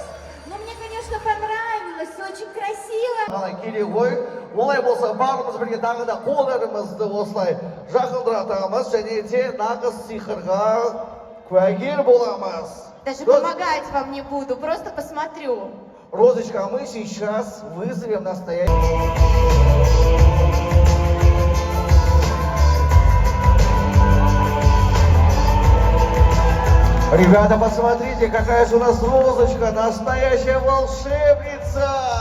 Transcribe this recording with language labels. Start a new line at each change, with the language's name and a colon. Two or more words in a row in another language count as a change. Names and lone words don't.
Russian: Ну, мне, конечно, понравилось, очень красиво.
Kazakh: Керек ғой, олай болса барымыз бірге тағы да қолдарымызды осылай жақындыратамыз және де нағыз сиқырға куәгер боламыз.
Russian: Даже помогать вам не буду, просто посмотрю. Розочка, мы сейчас вызовем настоящий... Ребята, посмотрите, какая же у нас Розочка, настоящая волшебница!